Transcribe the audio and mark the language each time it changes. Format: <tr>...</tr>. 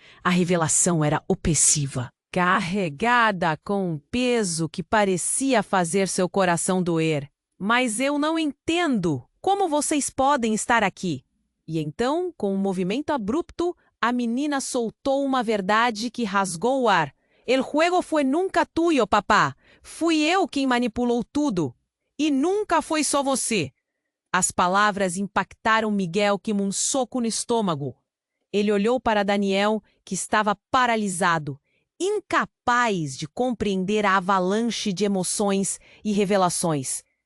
<pt>A revelação era opressiva, carregada com um peso que parecia fazer seu coração doer. — Mas eu não entendo! Como vocês podem estar aqui? E então, com um movimento abrupto, a menina soltou uma verdade que rasgou o ar.</pt> <es>— El juego fue nunca tuyo, papá.</es> <pt>Fui eu quem manipulou tudo. E nunca foi só você. As palavras impactaram Miguel como um soco no estômago. Ele olhou para Daniel, que estava paralisado, incapaz de compreender a avalanche de emoções e revelações.</pt>